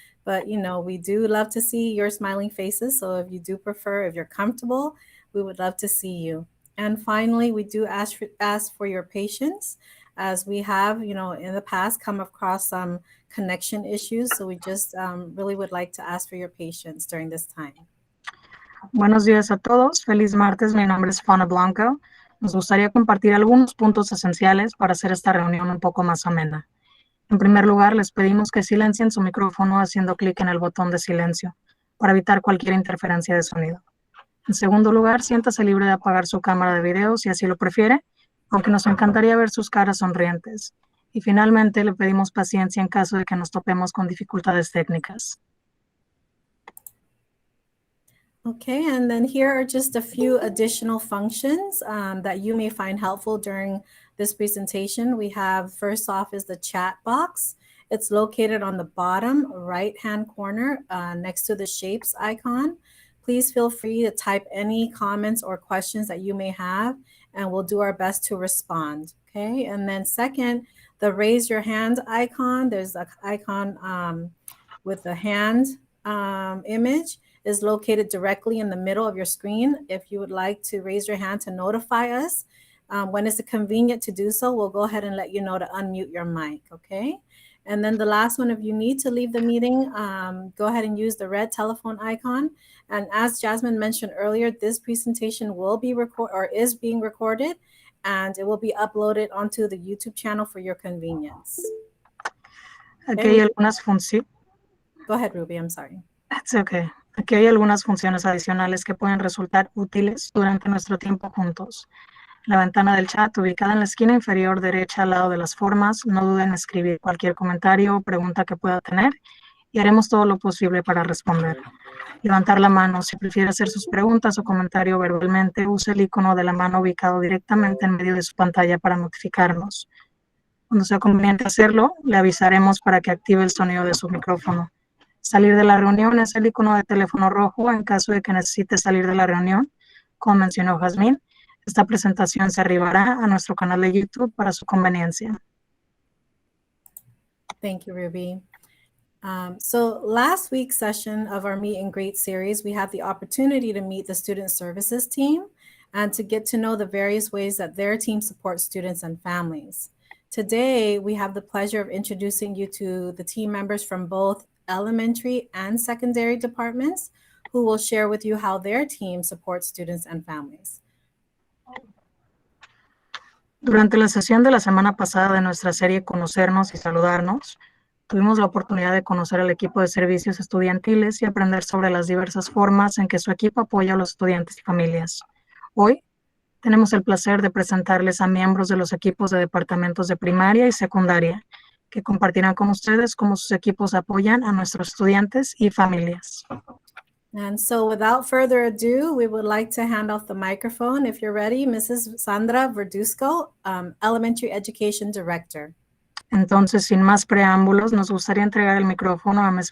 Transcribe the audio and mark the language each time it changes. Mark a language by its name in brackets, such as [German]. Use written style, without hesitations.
[English] But, you know, we do love to see your smiling faces. So if you do prefer, if you're comfortable, we would love to see you. And finally, we do ask for your patience, as we have, you know, in the past come across some connection issues. So we just really would like to ask for your patience during this time. [Spanish] Buenos días a todos. Feliz martes. Mi nombre es Fana Blanco. Nos gustaría compartir algunos puntos esenciales para hacer esta reunión un poco más amena. En primer lugar, les pedimos que silencien su micrófono haciendo clic en el botón de silencio para evitar cualquier interferencia de sonido. En segundo lugar, siéntase libre de apagar su cámara de video si así lo prefiere, aunque nos encantaría ver sus caras sonrientes. Y finalmente, le pedimos paciencia en caso de que nos topemos con dificultades técnicas. [English] Okay, and then here are just a few additional functions that you may find helpful during this presentation. We have, first off, is the chat box. It's located on the bottom right-hand corner next to the shapes icon. Please feel free to type any comments or questions that you may have, and we'll do our best to respond. Okay, and then second, the raise your hand icon. There's an icon with the hand image is located directly in the middle of your screen. If you would like to raise your hand to notify us, when it's convenient to do so, we'll go ahead and let you know to unmute your mic, okay? And then the last one, if you need to leave the meeting, go ahead and use the red telephone icon. And as Jasmine mentioned earlier, this presentation will be is being recorded, and it will be uploaded onto the YouTube channel for your convenience. [Spanish] Aquí hay algunas funciones. [English] Go ahead, Ruby, I'm sorry. That's okay. [Spanish] Aquí hay algunas funciones adicionales que pueden resultar útiles durante nuestro tiempo juntos. La ventana del chat ubicada en la esquina inferior derecha al lado de las formas. No duden en escribir cualquier comentario o pregunta que pueda tener y haremos todo lo posible para responder. Levantar la mano si prefiere hacer sus preguntas o comentario verbalmente. Use el icono de la mano ubicado directamente en medio de su pantalla para notificarnos. Cuando sea conveniente hacerlo, le avisaremos para que active el sonido de su micrófono. Salir de la reunión es el icono de teléfono rojo en caso de que necesite salir de la reunión. Como mencionó Jasmine, esta presentación se arribará a nuestro canal de YouTube para su conveniencia. [English] Thank you, Ruby. So last week's session of our meet and greet series, we had the opportunity to meet the student services team and to get to know the various ways that their team supports students and families. Today, we have the pleasure of introducing you to the team members from both elementary and secondary departments who will share with you how their team supports students and families. [Spanish] Durante la sesión de la semana pasada de nuestra serie Conocernos y Saludarnos, tuvimos la oportunidad de conocer al equipo de servicios estudiantiles y aprender sobre las diversas formas en que su equipo apoya a los estudiantes y familias. Hoy tenemos el placer de presentarles a miembros de los equipos de departamentos de primaria y secundaria, que compartirán con ustedes cómo sus equipos apoyan a nuestros estudiantes y familias. [English] And so without further ado, we would like to hand off the microphone, if you're ready, Mrs. Sandra Verduzco, Elementary Education Director. [Spanish] Entonces, sin más preámbulos, nos gustaría entregar el micrófono a Ms.